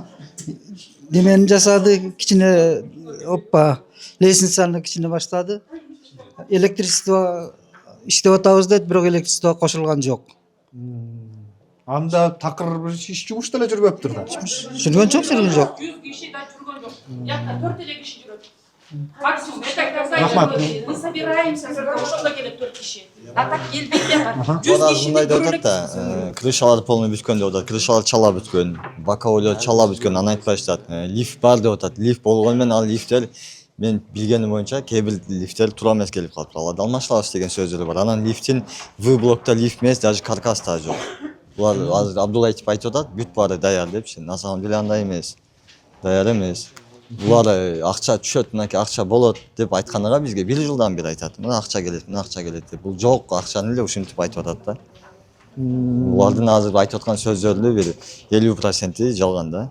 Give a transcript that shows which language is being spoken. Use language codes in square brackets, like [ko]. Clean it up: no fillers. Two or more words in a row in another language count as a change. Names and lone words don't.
[ky] Немени жасады, кичине оппа, лестницаны кичине баштады. Электричество иштеп атабыз дейт, бирок электричество кошулган жок. Анда такыр бир иш жумуш деле жүрбөптүр да. Жүргөн жок. 100 киши да жүргөн жок. Якта 4 эле киши жүрөт. [ru] Максимум мы собираемся, [ky] ошондо келет 4 киши. А так келбейт да. 100 киши деп атат да. Крышалар полный бүткөн деп атат. Крышалар чала бүткөн, боковойлор чала бүткөн. Анан айтпай атат. Лифт бар деп атат. Лифт болгону менен ал лифттер мен билгеним боюнча кээ бир лифттер туура эмес келип калып калат. Алмаштырабыз деген сөздөр бар. Анан лифттин В блокта лифт эмес, даже каркас да жок. Булар азыр Абдулла айтып атат, бүт баары даяр депчи. [ru] На самом деле [ky] андай эмес. Даяр эмес. Булар акча түшөт, мынакей акча болот деп айтканга бизге 1 жылдан бери айтат. Мына акча келет деп. Бул жок, акчаны эле ушинтип айтып атат да. Булардын азыр айтып аткан сөздөрүнүн бир 50% жалган да.